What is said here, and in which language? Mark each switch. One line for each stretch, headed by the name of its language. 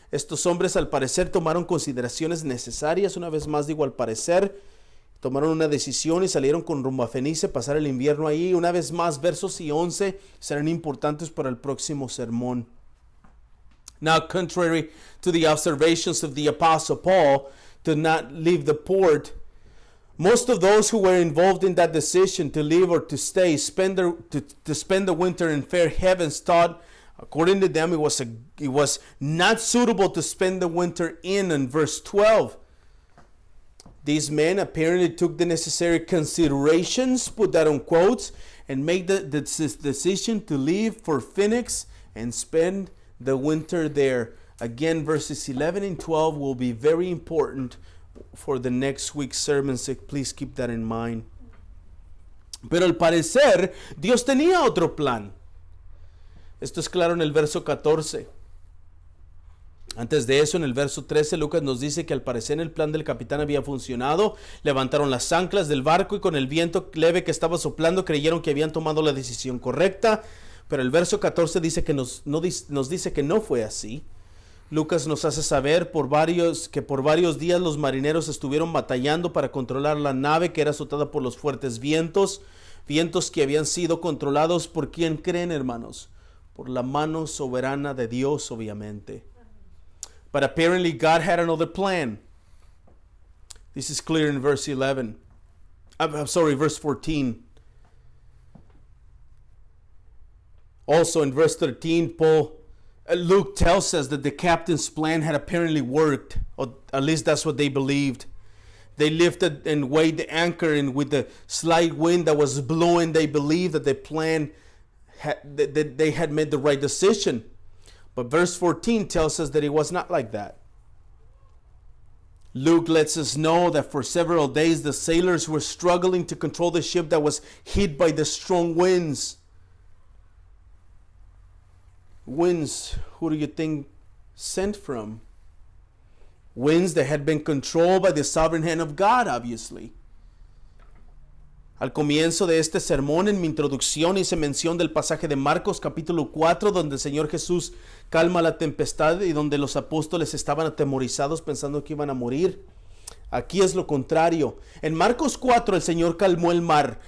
Spanish: Estos hombres al parecer tomaron consideraciones necesarias, una vez más digo al parecer, tomaron una decisión y salieron con rumbo a Fenice, pasar el invierno ahí. Una vez más, versos 11 serán importantes para el próximo sermón.
English: Now, contrary to the observations of the Apostle Paul to not leave the port, most of those who were involved in that decision to leave or to stay, to spend the winter in fair heavens, thought, according to them, it was not suitable to spend the winter in verse 12. These men apparently took the necessary considerations, put that on quotes, and made the decision to leave for Phoenix and spend the winter there. Again, verses 11 and 12 will be very important for the next week's sermon, so please keep that in mind.
Spanish: Pero al parecer, Dios tenía otro plan. Esto es claro en el verso 14. Antes de eso, en el verso 13, Lucas nos dice que al parecer el plan del capitán había funcionado. Levantaron las anclas del barco y con el viento leve que estaba soplando creyeron que habían tomado la decisión correcta. Pero el verso 14 dice que nos dice que no fue así. Lucas nos hace saber que por varios días los marineros estuvieron batallando para controlar la nave que era azotada por los fuertes vientos. Vientos que habían sido controlados por ¿quién creen, hermanos? Por la mano soberana de Dios, obviamente.
English: But apparently God had another plan. This is clear in verse 11. Verse 14. Also in verse 13, Luke tells us that the captain's plan had apparently worked, or at least that's what they believed. They lifted and weighed the anchor, and with the slight wind that was blowing, they believed that the plan that they had made the right decision. But verse 14 tells us that it was not like that. Luke lets us know that for several days the sailors were struggling to control the ship that was hit by the strong winds. Winds, who do you think sent from? Winds that had been controlled by the sovereign hand of God, obviously.
Spanish: Al comienzo de este sermón, en mi introducción, hice mención del pasaje de Marcos capítulo 4, donde el Señor Jesús calma la tempestad y donde los apóstoles estaban atemorizados pensando que iban a morir. Aquí es lo contrario. En Marcos 4 el Señor calmó el mar.